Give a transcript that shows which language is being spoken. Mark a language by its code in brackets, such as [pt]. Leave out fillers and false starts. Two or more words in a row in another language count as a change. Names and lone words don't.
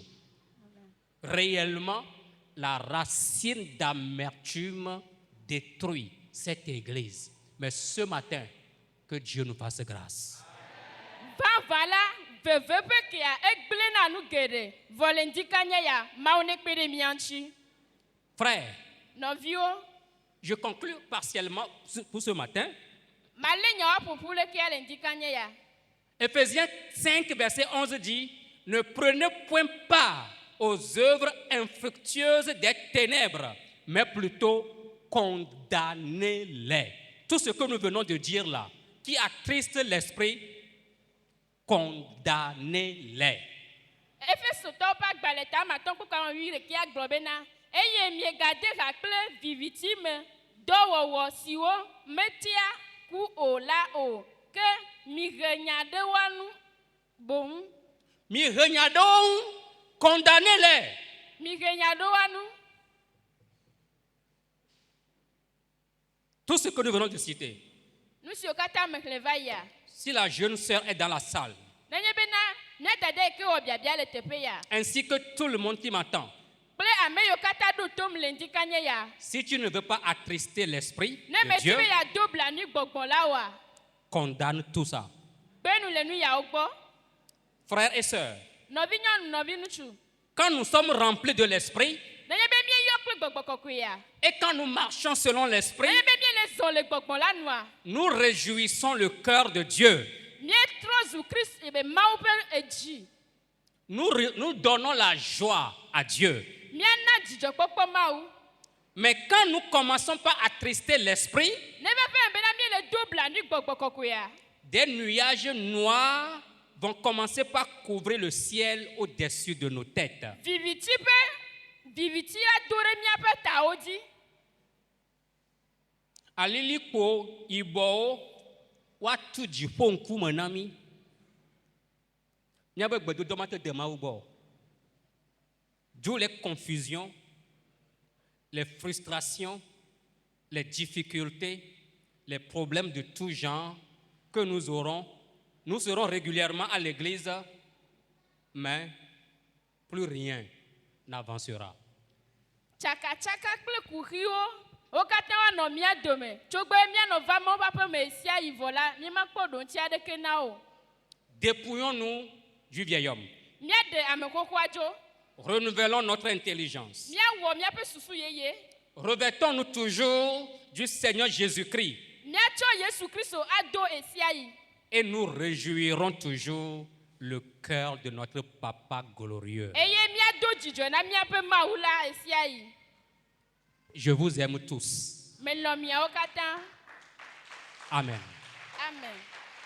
[fr] Réellement, la racine d'amertume détruit cette église. Mais ce matin, que Dieu nous fasse grâce. [ee] Vava la, veve pe kea egble na nu geɖe, vɔ le ŋdika nye ya, Mawu nekpe ɖe mia ŋuti. [fr] Frères, [ee] Nɔviwo, [fr] je conclue partiellement pour ce matin. [ee] malé nyawo ƒoƒu le kea le ŋdika nye ya. [fr] Éphésiens 5, verset 11 dit: ne prenez point part aux œuvres infructueuses des ténèbres, mais plutôt condamnez-les. Tout ce que nous venons de dire là, qui attriste l'esprit, condamnez-les. [ee] Efesotɔwo ƒe agbalẽ tamatɔ kpɔ 48 ɖe kia gblɔ bena eye miegade ha kple viviti me dɔwɔwɔ siwo metia ku o la o, ke mihe nya ɖe woa nu boŋ. Mihe nya ɖewo ŋu, condamnez-les. Mihe nya ɖe woa nu. [fr] Tout ce que nous venons de citer. [ee] Nu siwo katã me xlẽ va yia. [fr] Si la jeune sœur est dans la salle, [ee] Nenye bena mia dada yi ke wɔ biabia le teƒe ya, [fr] ainsi que tout le monde qui m'entend, [ee] kple ame yiwo katã ɖo tom le ŋdika nye ya, [fr] si tu ne veux pas attrister l'esprit [ee] ne de mesi Dieu, be yeado blanui gbɔgbɔ la oa, [fr] condamne tout ça. [ee] kpe nu le nu yawo gbɔ. [fr] Frères et sœurs, [ee] Nɔvi nyɔnu, nɔvi ŋutsu. [fr] quand nous sommes remplis de l'esprit [ee] Nenye be mieyɔ kple gbɔgbɔ kɔkɔe ya, [fr] et quand nous marchons selon l'esprit, [ee] nenye be miele zɔ le gbɔgbɔ la nua, [fr] nous réjouissons le cœur de Dieu. [ee] mietrɔ zu Kristu be Mawu ƒe edzi. [fr] Nous donnons la joie à Dieu. [ee] Miana dzidzɔkpɔkpɔ Mawu. [fr] Mais quand nous commençons par attrister l'esprit, [ee] Ne va fɛ bena miele do blanui gbɔgbɔ kɔkɔea, [fr] des nuages noirs vont commencer par couvrir le ciel au-dessus de nos têtes. [ee] viviti ado ɖe miaƒe tawo dzi. Alilikpo yibɔwo woatu dziƒo ŋkume na mí. Míabe gbedodo mate de Mawu gbɔ. [fr] D'où les confusions, les frustrations, les difficultés, les problèmes de tout genre que nous aurons. Nous serons régulièrement à l'église, mais plus rien n'avancera. [ee] Tsakatsaka kple kuxiwo, wo katã woanɔ mía dome. Tsogbe míanɔ va Mawu ƒe aƒe me sia yi vɔ la, míemakpɔ ɖoŋtsi aɖeke na wo. [fr] Dépouillons-nous du vieil homme. [ee] Míaɖe ame xoxoa dzo. [fr] Renouvelons notre intelligence. [ee] Míawɔ míaƒe susu yeye. [fr] Revêtons-nous toujours du Seigneur Jésus-Christ [ee] Míatsɔ Yesu Kristo ado esia yi. [fr] et nous réjouirons toujours le cœur de notre Papa glorieux. [ee] Eye míado dzidzɔ na míaƒe Mawu la esia yi. [fr] Je vous aime tous. [ee] Melɔ miawo katã. Amen. Amen.